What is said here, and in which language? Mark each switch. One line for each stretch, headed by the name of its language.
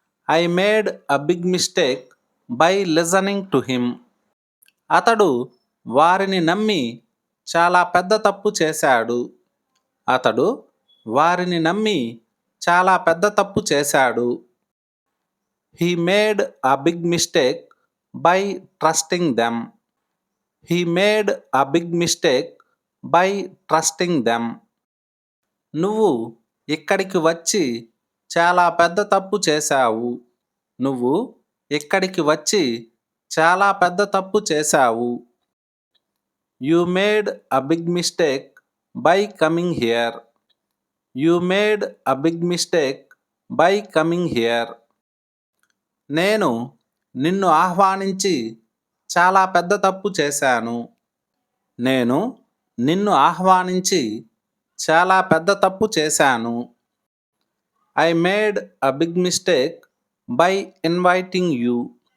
English: I made a big mistake by listening to him.
Telugu: అతడు వారిని నమ్మి చాలా పెద్ద తప్పు చేశాడు. అతడు వారిని నమ్మి చాలా పెద్ద తప్పు చేశాడు.
English: He made a big mistake by trusting them. He made a big mistake by trusting them.
Telugu: నువ్వు ఇక్కడికి వచ్చి చాలా పెద్ద తప్పు చేశావు. నువ్వు ఇక్కడికి వచ్చి చాలా పెద్ద తప్పు చేశావు.
English: You made a big mistake by coming here. You made a big mistake by coming here.
Telugu: నేను నిన్ను ఆహ్వానించి చాలా పెద్ద తప్పు చేశాను. నేను నిన్ను ఆహ్వానించి చాలా పెద్ద తప్పు చేశాను.
English: I made a big mistake by inviting you.